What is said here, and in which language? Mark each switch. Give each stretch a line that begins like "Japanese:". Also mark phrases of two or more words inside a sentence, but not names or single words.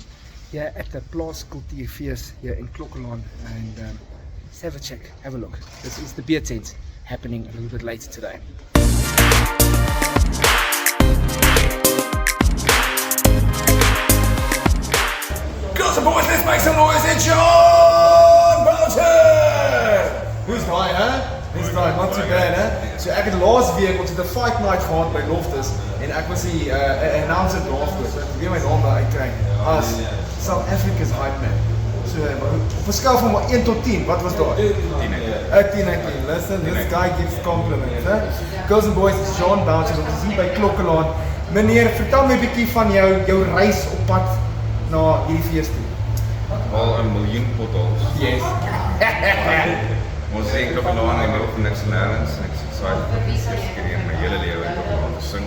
English: Here at the Plaas Kultuurfees here in Klokkelaan, and just have a check, have a look. This is the beer tent happening a little bit later today. Girls and boys, let's make some noise. It's Jean Boucher! Who's die, huh? Dis right, not too bad,
Afrikaans: hè? So ek het laas week ons het 'n
English: fight night
Afrikaans: gehad by Loftus en ek was die announcer daarvoor. So ek probeer my naam daar uitkry as South Africa's
English: hype man.
Afrikaans: So op 'n skaal van 1 tot 10, wat was daar? 10 uit 10.
English: Listen, this guy gives compliments, hè? Girls and boys, it's Jean Boucher.
Afrikaans: Ons is hier by Klokkelaan. Meneer, vertel my 'n bietjie van jou reis op pad na hierdie fees toe. Al 'n miljoen potholes.
English: Yes.
Afrikaans: Ons sê in Klokkelaan en ook niks en nêrens. Ek is excited vir die eerste keer in my hele lewe in Klokkelaan te sing.